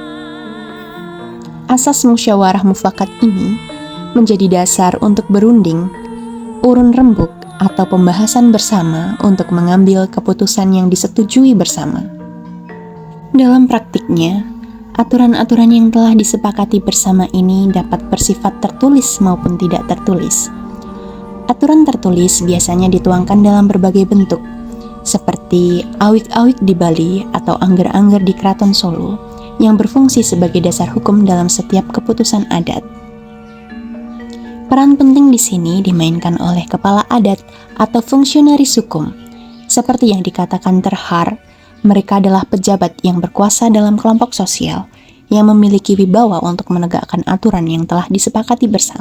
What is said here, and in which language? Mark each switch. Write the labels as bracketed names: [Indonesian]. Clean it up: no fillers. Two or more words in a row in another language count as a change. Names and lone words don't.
[Indonesian] Asas musyawarah mufakat ini menjadi dasar untuk berunding, urun rembuk, atau pembahasan bersama untuk mengambil keputusan yang disetujui bersama. Dalam praktiknya, aturan-aturan yang telah disepakati bersama ini dapat bersifat tertulis maupun tidak tertulis. Aturan tertulis biasanya dituangkan dalam berbagai bentuk, seperti awik-awik di Bali atau angger-angger di Keraton Solo, yang berfungsi sebagai dasar hukum dalam setiap keputusan adat. Peran penting di sini dimainkan oleh kepala adat atau fungsionaris hukum. Seperti yang dikatakan Terhar, mereka adalah pejabat yang berkuasa dalam kelompok sosial yang memiliki wibawa untuk menegakkan aturan yang telah disepakati bersama.